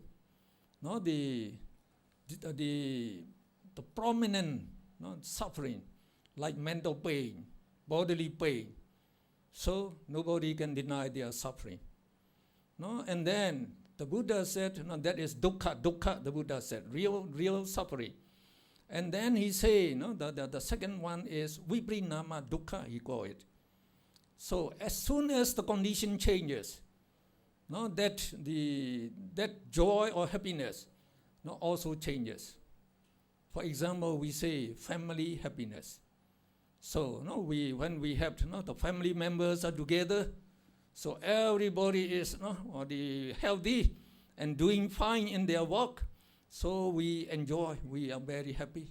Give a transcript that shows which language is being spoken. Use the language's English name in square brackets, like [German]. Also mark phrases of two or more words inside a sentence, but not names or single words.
[English] The prominent suffering, like mental pain, bodily pain. So nobody can deny their suffering. And then the Buddha said, that is dukkha. Dukkha, the Buddha said, real suffering. And then he said, the second one is [Pali] viprinama dukkha, [English] he called it. So as soon as the condition changes, that joy or happiness also changes. For example, we say family happiness. So when we have the family members are together, so everybody is healthy and doing fine in their work, so we enjoy, we are very happy.